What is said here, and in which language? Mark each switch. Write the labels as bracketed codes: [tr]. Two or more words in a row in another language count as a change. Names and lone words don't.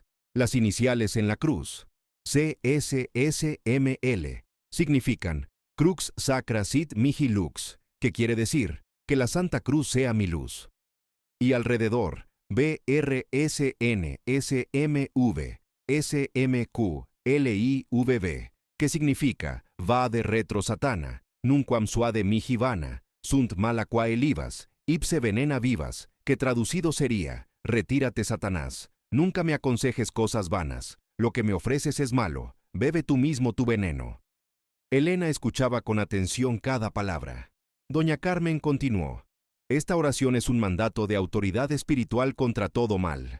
[es] Las iniciales en la cruz, CSSML, significan [la] Crux Sacra Sit Mihi Lux, [es] que quiere decir que la Santa Cruz sea mi luz. Y alrededor, BRSNSMV, SMQLIVB, que significa [la] Va de retro Satana, nunquam suade mihi vana, sunt mala qua elivas, ipse venena vivas, [es] que traducido sería, retírate Satanás, nunca me aconsejes cosas vanas, lo que me ofreces es malo, bebe tú mismo tu veneno. Elena escuchaba con atención cada palabra. Doña Carmen continuó, esta oración es un mandato de autoridad espiritual contra todo mal.